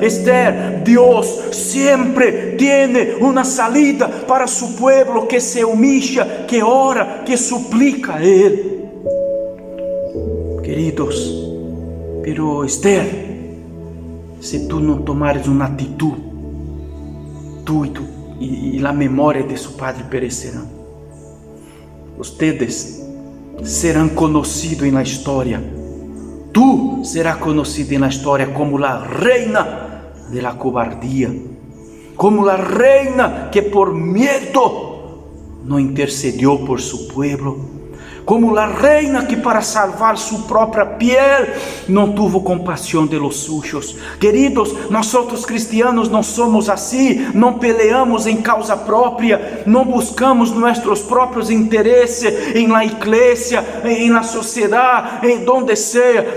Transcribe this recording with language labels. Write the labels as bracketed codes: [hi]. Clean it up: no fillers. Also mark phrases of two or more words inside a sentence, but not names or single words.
[es] Esther, Dios siempre tiene una salida para su pueblo que se humilla, que ora, que suplica a él. Queridos, pero Esther, si tú no tomares una actitud, tú y la memoria de su padre perecerán. [pt] Ustedes serão conhecidos na história. Tu serás conhecido na história como a [es] reina de la cobardía, como a reina que por [pt] medo não [es] intercedió por su pueblo, como la reina que para salvar su propia piel no tuvo compasión de los suyos. Queridos, nosotros cristianos no somos así, no peleamos en causa propia, no buscamos nuestros propios intereses en la iglesia, en la sociedad, en donde sea.